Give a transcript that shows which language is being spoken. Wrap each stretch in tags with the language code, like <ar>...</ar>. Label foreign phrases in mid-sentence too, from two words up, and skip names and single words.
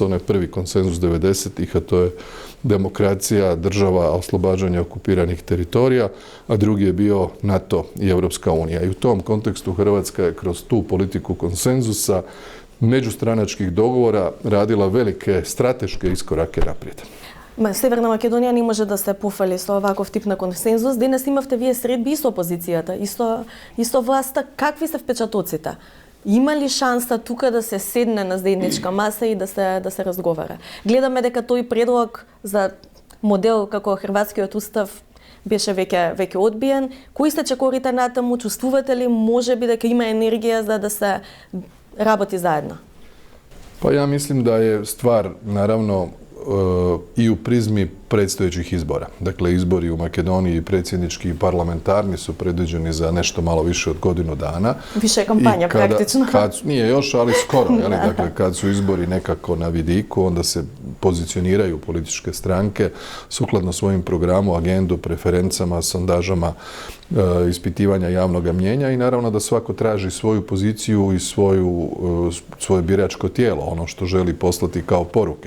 <hr>Onaj prvi konsenzus 90-ih, a to je demokracija, država, oslobađanje okupiranih teritorija, a drugi je bio NATO i Europska unija. I u tom kontekstu Hrvatska je kroz tu politiku konsenzusa međustranačkih dogovora radila velike strateške iskorake naprijed.</hr> <mk>Северна Македонија не може да се пофали со оваков тип на консензус. Денес имавте вие средби со опозицијата, исто власта. Какви се впечатоците? Има ли шанса тука да се седне на заедничка маса и да се разговара? Гледаме дека тој предлог за модел како хрватскиот устав беше веќе одбиен. Кои сте чекорите натаму? Чувствувате ли можеби дека има енергија за да се работи заедно?</mk> <hr>Pa ja mislim da je stvar, naravno, i u prizmi predstojećih izbora. Dakle, izbori u Makedoniji, predsjednički i parlamentarni, su predviđeni za nešto malo više od godinu dana. Više kampanja praktično. Nije još, ali skoro. Dakle, kad su izbori nekako na vidiku, onda se pozicioniraju političke stranke sukladno svojim programu, agendu, preferencama, sondažama, ispitivanja javnog mnjenja i naravno da svako traži svoju poziciju i svoje biračko tijelo, ono što želi poslati kao poruke.</hr>